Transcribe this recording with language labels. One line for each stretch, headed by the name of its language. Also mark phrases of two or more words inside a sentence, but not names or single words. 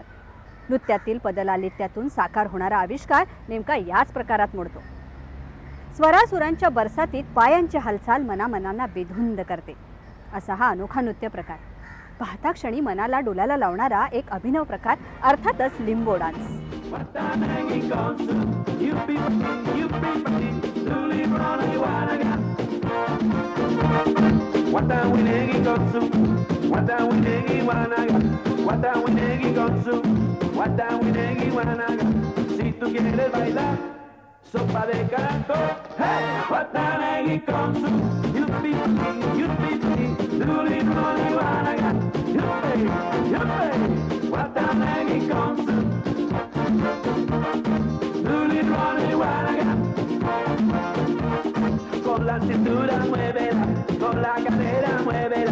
Marathi: नृत्यातील पदलालित्यातून साकार होणारा आविष्कार नेमका याच प्रकारात मोडतो. स्वरासुरांच्या बरसातीत पायांची हालचाल मनामनांना बेधुंद करते असा हा अनोखा नृत्य प्रकार. पाहता क्षणी मनाला डोलाला लावणारा एक अभिनव प्रकार अर्थातच लिंबो डान्स.
Garifuna: Watanegi konsu, yuppie, luli roli walaga. Watanegi konsu, watanegi walaga. Watanegi konsu, watanegi walaga.
Spanish: Si tú quieres bailar
Garifuna: sopa de caracol, hey, watanegi konsu, yuppie, luli roli walaga. Yuppie, watanegi konsu.
Spanish: Con la cintura muévela, con la cadera muévela.